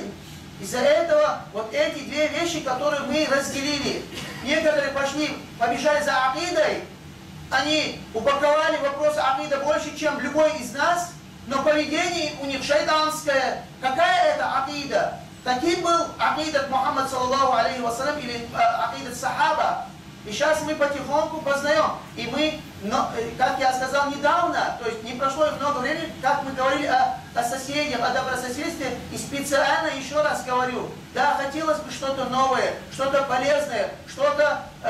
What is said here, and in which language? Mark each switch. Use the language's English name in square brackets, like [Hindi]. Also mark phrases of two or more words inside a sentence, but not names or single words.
[Russian] Из-за этого вот эти две вещи, которые мы разделили. Некоторые побежали за акидой, они упаковали вопросы акида больше, чем любой из нас, но поведение у них шайтанское. Какая это акида? Таким был акидат Мухаммад [Arabic] صلى الله عليه وسلم [Russian] или [Arabic] عقيدة الصحابة. [Russian] И сейчас мы потихоньку познаем. И мы, как я сказал недавно, то есть не прошло много времени, как мы говорили о соседях, о добрососедстве, и специально еще раз говорю, да, хотелось бы что-то новое, что-то полезное, что-то